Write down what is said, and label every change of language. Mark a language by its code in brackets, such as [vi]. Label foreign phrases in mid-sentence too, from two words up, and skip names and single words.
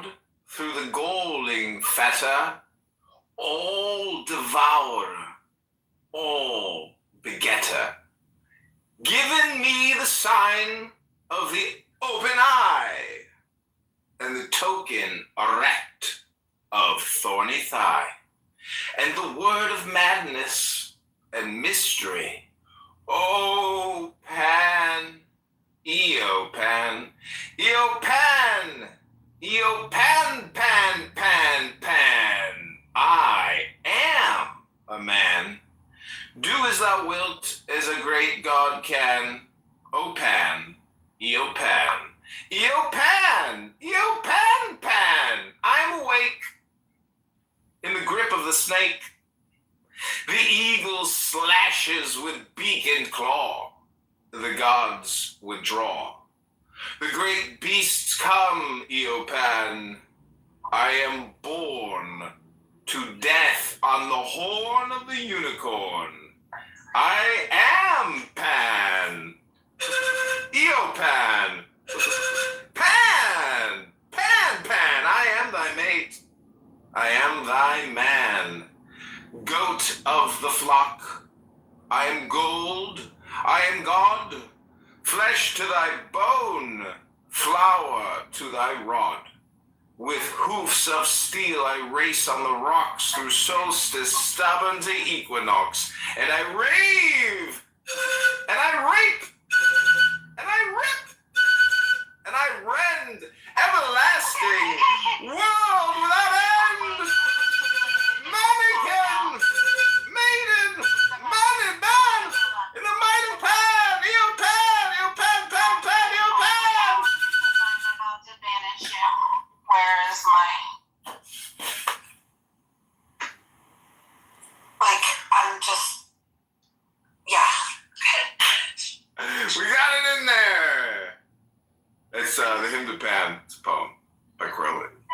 [en] through the galling fetter, all devourer, all begetter, giving me the sign of the open eye, and the token erect of thorny thigh, and the word of madness and mystery. O Pan, Eopan, Eopan, Eopan, Pan, Pan, Pan. I am a man. Do as thou wilt, as a great God can. O Pan, Eopan, Eopan, Eopan, Pan. I'm awake in the grip of the snake. The eagle slashes with beak and claw. The gods withdraw. The great beasts come, Eopan. I am born to death on the horn of the unicorn. I am Pan. Eopan. Pan. Pan, Pan. I am thy mate. I am thy man. Goat of the flock, I am gold, I am God, flesh to thy bone, flour to thy rod. With hoofs of steel I race on the rocks through solstice stubborn to equinox, and I rave, and I rape, and I rip, and I rend, everlasting, world without end. Mannequin! Maiden! Man and man! In the mighty pan! Eopan! Eopan! Pan! Pan! Eopan! I'm about to banish you. Where is my... Like, I'm just... Yeah. We got it in there! It's the Hymn to Pan. It's a poem by Crowley.